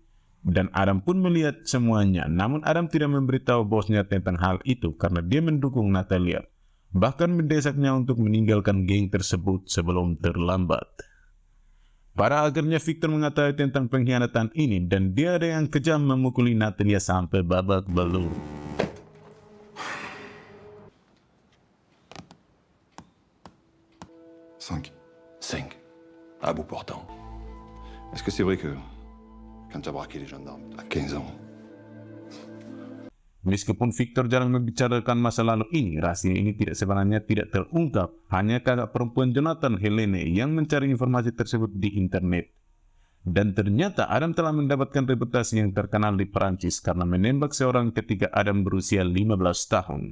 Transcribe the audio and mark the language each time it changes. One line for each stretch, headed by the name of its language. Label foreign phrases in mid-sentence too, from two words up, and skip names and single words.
Indonesian: Dan Adam pun melihat semuanya, namun Adam tidak memberitahu bosnya tentang hal itu karena dia mendukung Natalia. Bahkan mendesaknya untuk meninggalkan geng tersebut sebelum terlambat. Pada akhirnya Victor mengetahui tentang pengkhianatan ini dan dia ada yang kejam memukuli Natalia sampai babak belur.
French: Cinq. 5. À bout portant. Est-ce que c'est vrai que quand tu as braqué les gendarmes à 15 ans,
Indonesian: Meskipun Victor jarang membicarakan masa lalu ini, rahasia ini sebenarnya tidak terungkap. Hanya kakak perempuan Jonathan, Helene, yang mencari informasi tersebut di internet. Dan ternyata Adam telah mendapatkan reputasi yang terkenal di Perancis karena menembak seorang ketika Adam berusia 15 tahun.